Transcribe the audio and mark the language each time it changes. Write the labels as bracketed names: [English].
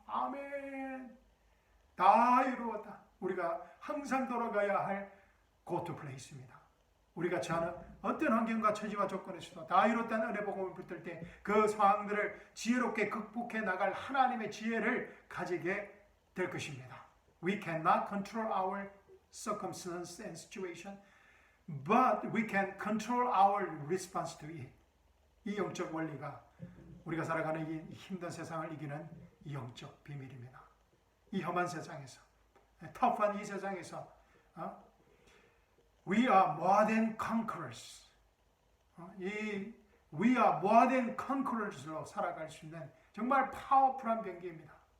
[Korean] 아멘. 다 이루었다. 우리가 항상 돌아가야 할 [English] go to place [Korean] 입니다. 우리가 처하는 어떤 환경과 처지와 조건에서도 다 이뤘다는 은혜 복음을 붙들 때 그 상황들을 지혜롭게 극복해 나갈 하나님의 지혜를 가지게 될 것입니다. [English] We cannot control our circumstance and situation, but we can control our response to it. [Korean] 이 영적 원리가 우리가 살아가는 이 힘든 세상을 이기는 이 영적 비밀입니다. 이 험한 세상에서, 터프한 이 세상에서 [English] We are more than conquerors. We are more than conquerors [Korean] 로 살아갈 수 있는 정말 파워풀한 병기입니다.